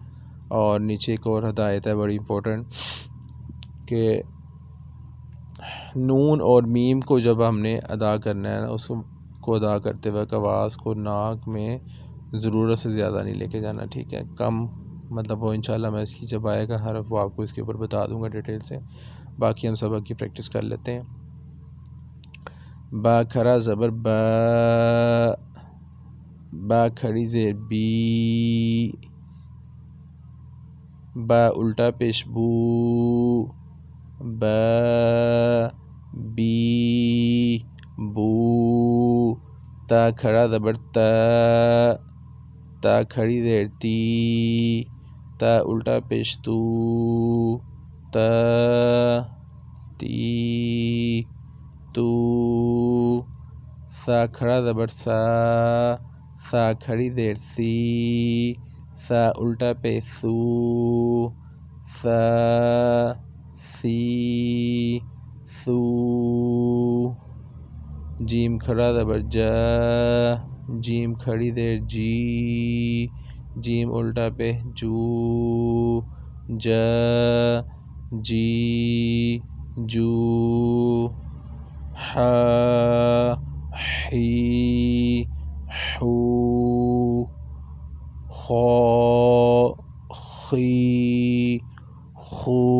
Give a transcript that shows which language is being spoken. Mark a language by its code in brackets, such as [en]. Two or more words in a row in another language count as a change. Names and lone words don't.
[ur] اور نیچے ایک اور ہدایت ہے بڑی امپورٹنٹ کہ نون اور میم کو جب ہم نے ادا کرنا ہے، اس کو ادا کرتے وقت آواز کو ناک میں ضرورت سے زیادہ نہیں لے کے جانا، ٹھیک ہے، کم، مطلب وہ انشاءاللہ میں اس کی جب آئے گا حرف وہ آپ کو اس کے اوپر بتا دوں گا ڈیٹیل سے۔ باقی ہم سبق کی پریکٹس کر لیتے ہیں۔ با کھڑا زبر با، با کھڑی زیر بی، با الٹا پیش بو، با بی بو، تا کھڑا زبر تا، تا کھڑی زیر تی، تا الٹا پیش تو، تا تی تو، سا کھڑا زبر سا، سا کھڑی زیر سی، سا الٹا پیش سو، سا سی سو، جیم کھڑا زبر جا، جیم کھڑی زیر جی، جیم الٹا پہ جو، جا جی جو، ہا ہی ہو، خو خی خو۔